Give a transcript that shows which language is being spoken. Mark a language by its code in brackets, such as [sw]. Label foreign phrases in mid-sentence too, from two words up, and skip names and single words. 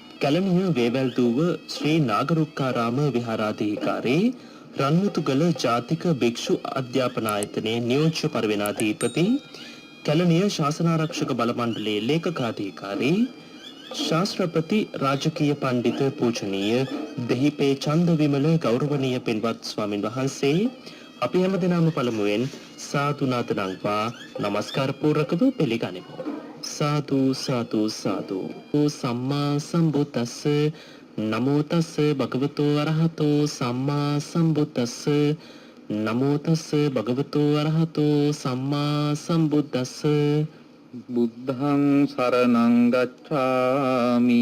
[si] කැලණිය වේවැල්දුව ශ්‍රී නාගරුක්කාරාම විහාරාධිකාරී රන්මුතුගල ජාතික භික්ෂු අධ්‍යාපනායතනයේ නියෝජ්‍ය පරිවෙනාධිපති කැලණිය ශාසනාරක්ෂක බල මණ්ඩලයේ ලේකකාධිකාරී ශාස්ත්‍රපති රාජකීය පඬිත පූජනීය දෙහිපේ චන්දවිමල ගෞරවනීය පින්වත් ස්වාමින් වහන්සේ අපි හැමදෙනාම පළමුවෙන් සාදු නාදනම්වා නමස්කාර පූර්වකව පිළිගනිමු. සාදු සාදු සාදු. [pi] සම්මා සම්බුද්දස්ස නමෝ තස්ස භගවතෝ අරහතෝ සම්මා සම්බුද්දස්ස නමෝ තස්ස භගවතෝ අරහතෝ සම්මා සම්බුද්දස්ස. බුද්ධං සරණං ගච්ඡාමි.